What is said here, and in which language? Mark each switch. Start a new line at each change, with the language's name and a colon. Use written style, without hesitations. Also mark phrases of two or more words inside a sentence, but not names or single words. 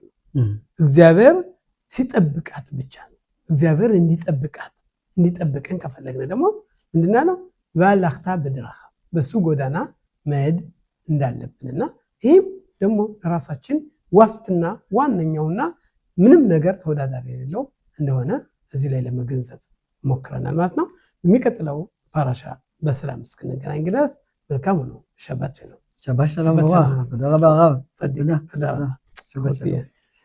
Amharic: ነው። እግዚአብሔር ሲጠብቃት ብቻ ነው። እግዚአብሔር እንዲጠብቀን ከፈለግን ደግሞ ምንድነው ባላህታ በድራህ በሱ ጎዳና መሄድ እንዳለብንና ይህም ደግሞ ራሳችን ዋስትና ዋነኛውና ምንም ነገር ተወዳዳሪ የሌለው እንደሆነ እዚህ ላይ ለመገንዘብ ሞክረናል ማለት ነው። የሚቀጥለው ፓራሻ በሰላም እስክንገናኝ ድረስ መልካም ነው። ሸባት ነው።
Hebrew: שבת שלום שבת וברוך. שלום. תודה רבה הרב. צדיק, תודה. תודה רבה. שבת שלום.